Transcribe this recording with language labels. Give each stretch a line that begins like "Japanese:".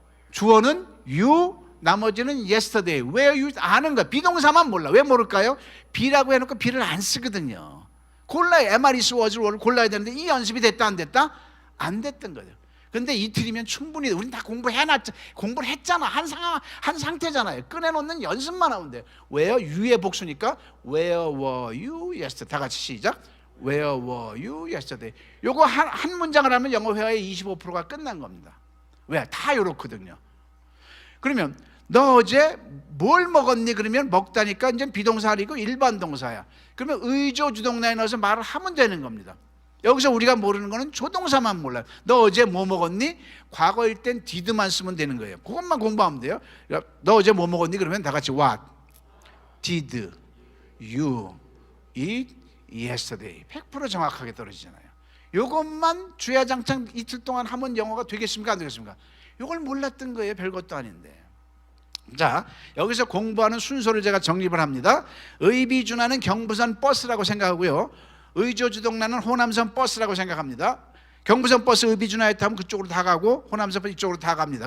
Korean: 주어는 you, 나머지는 yesterday. Where you 아는 거야. 비동사만 몰라. 왜 모를까요? be라고 해놓고 be를 안 쓰거든요. 골라야 MRES was를 골라야 되는데 이 연습이 됐다 안 됐다? 안 됐던 거죠. 근데 이틀이면 충분히 우린 다 공부를 했잖아. 한 상태잖아요. 꺼내놓는 연습만 하면 돼요.
English: Where you의
Korean: 복수니까
English: Where were you yesterday?
Korean: 다 같이 시작.
English: Where were you yesterday?
Korean: 요거 한 문장을 하면 영어 회화의 25%가 끝난 겁니다. 왜? 다 이렇거든요. 그러면 너 어제 뭘 먹었니? 그러면 먹다니까 이제 비동사 아니고 일반 동사야. 그러면 의조 주동사에 넣어서 말을 하면 되는 겁니다. 여기서 우리가 모르는 거는 조동사만 몰라요. 너 어제 뭐 먹었니? 과거일 땐 did만 쓰면 되는 거예요. 그것만 공부하면 돼요. 너 어제 뭐 먹었니? 그러면 다 같이
English: what did you eat yesterday.
Korean: 100% 정확하게 떨어지잖아요. 이것만 주야장창 이틀 동안 하면 영어가 되겠습니까? 안 되겠습니까? 이걸 몰랐던 거예요. 별것도 아닌데. 자, 여기서 공부하는 순서를 제가 정립을 합니다. 의비준하는 경부선 버스라고 생각하고요. 의조주동라는 호남선 버스라고 생각합니다. 경부선 버스 의비준하에 타면 그쪽으로 다 가고 호남선 버스 이쪽으로 다 갑니다.